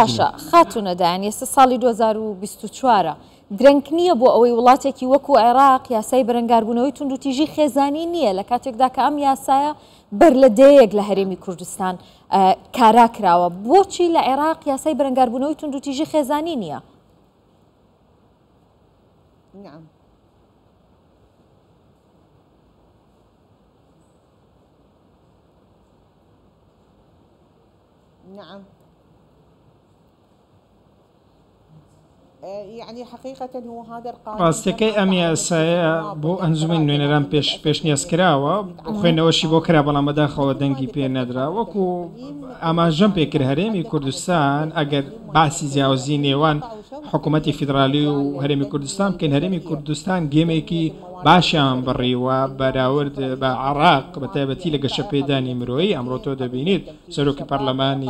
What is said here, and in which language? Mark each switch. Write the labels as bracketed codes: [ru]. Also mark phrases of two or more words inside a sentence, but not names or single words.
[ckb] باشە خاتونەدایان ئێستا ساڵی 2024 درەنگ نییە بۆ ئەوەی وڵاتێکی وەکو عێراق یاسای بەرەنگاربوونەوەی توندوتیژی خێزانی نییە لە کاتێکدا کە ئەم یاسایە بەر لە دەیەک لە هەرێمی کوردستان کارا کراوە بۆچی لە عێراق یاسای بەرەنگاربوونەوەی توندوتیژی خێزانی نییە؟ [ar] نعم يعني حقيقة هو هذا القانون [ckb] ڕاستەکەی ئەم یاسایە بۆ ئەنجومەی نوێنەران پێشنیازکراوە خوێندنەوەشی بۆ کرا بەڵام بەداخەوە دەنگی پێ نەدرا وەکو ئاماژەم پێکرد هەرێمی کوردستان ئەگەر باسی جیاوازی نێوان حکوومەتی فیدرالی و هەرێمی کوردستان بکەین هەرێمی کوردستان گێمێکی باشیان بڕیوە بەراورد بە عراق بە تایبەتی لە گەشەپێدانی مرۆیی ئەمڕۆ تۆ دەبینیت سەرۆکی پەرلەمانی